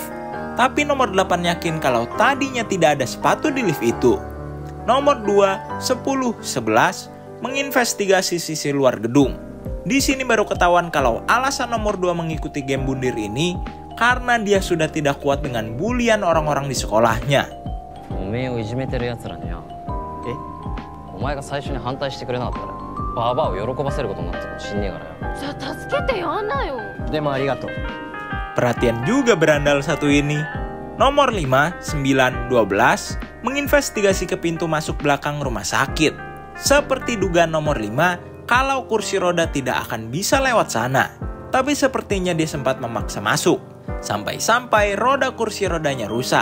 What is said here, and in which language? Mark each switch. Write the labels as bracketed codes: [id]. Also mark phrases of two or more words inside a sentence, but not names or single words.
[id] Tapi nomor 8 yakin kalau tadinya tidak ada sepatu di lift itu. Nomor 2, 10, 11 menginvestigasi sisi luar gedung. Di sini baru ketahuan kalau alasan nomor 2 mengikuti game bundir ini karena dia sudah tidak kuat dengan bulian orang-orang di sekolahnya. [ja] おめえをいじめてる奴らにゃ。え？お前が最初に反対してくれなかったら、バーバーを喜ばせることになったかもしんねえからよ。じゃあ助けてよ、なよ。でもありがとう。 [id] Perhatian juga berandal satu ini. Nomor 5, 9, 12 menginvestigasi ke pintu masuk belakang rumah sakit. Seperti dugaan nomor 5, kalau kursi roda tidak akan bisa lewat sana. Tapi sepertinya dia sempat memaksa masuk. Sampai-sampai roda kursi rodanya rusak.